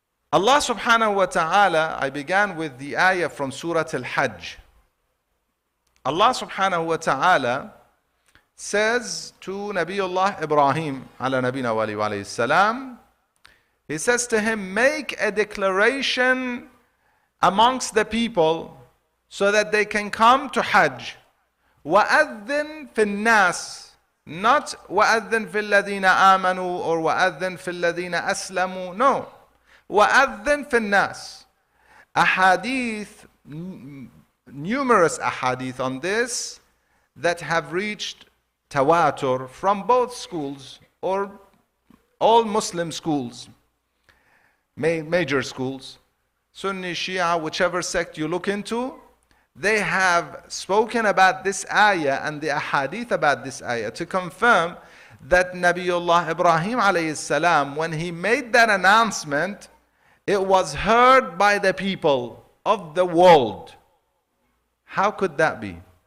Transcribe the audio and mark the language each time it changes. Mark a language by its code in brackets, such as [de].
[en] Allah subhanahu wa ta'ala, I began with the ayah from Surah Al-Hajj. Allah subhanahu wa ta'ala says to Nabiullah Ibrahim ala nabina wa alayhi salam, he says to him, make a declaration amongst the people so that they can come to Hajj. [ar] وَأَذِّن فِي النَّاسِ, not وَأَذِّن فِي الَّذِينَ آمَنُوا or وَأَذِّن فِي الَّذِينَ أَسْلَمُوا. No. وَأَذِّن فِي النَّاسِ. [en] Ahadith, numerous ahadith on this that have reached tawatur from both schools or all Muslim schools, major schools, Sunni, Shia, whichever sect you look into, they have spoken about this ayah and the ahadith about this ayah to confirm that Nabiullah Ibrahim alayhi salam, when he made that announcement, it was heard by the people of the world. How could that be?